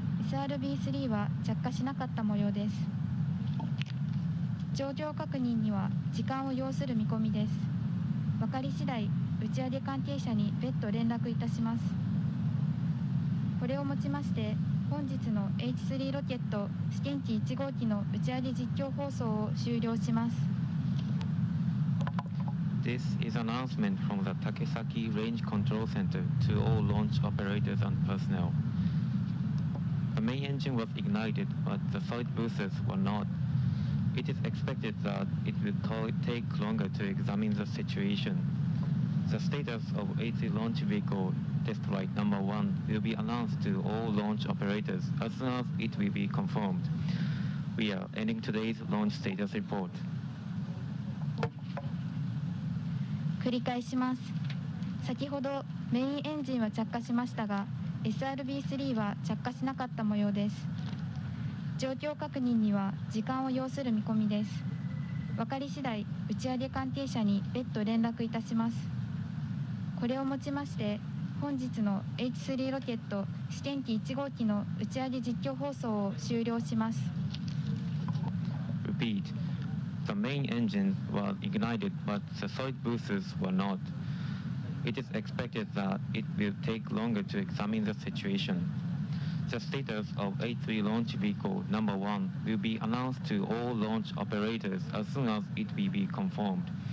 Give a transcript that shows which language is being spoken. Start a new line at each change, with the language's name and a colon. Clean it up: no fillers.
Japanese: SRB3 は着火しなかった模様です。状況確認には時間を要する見込みです。分かり次第、打ち上げ関係者に別途連絡いたします。これをもちまして、本日の H3 ロケット試験機1号機の打ち上げ実況放送を終了します。
English: This is an announcement from the Takesaki Range Control Center to all launch operators and personnel. The main engine was ignited, but the side boosters were not. It is expected that it will take longer to examine the situation. The status of H3 launch vehicle test flight number 1 will be announced to all launch operators as soon as it will be confirmed. We are ending today's launch status report.
Japanese: 繰り返します。先ほどメインエンジンは着火しましたが、SRB3 は着火しなかった模様です。状況確認には時間を要する見込みです。分かり次第、打ち上げ関係者に別途連絡いたします。これをもちまして、本日の H3 ロケット試験機1号機の打ち上げ実況放送を終了します。
English: repeat. The main engines were ignited, but the solid boosters were not. It is expected that it will take longer to examine the situation. The status of A3 launch vehicle number 1 will be announced to all launch operators as soon as it will be confirmed.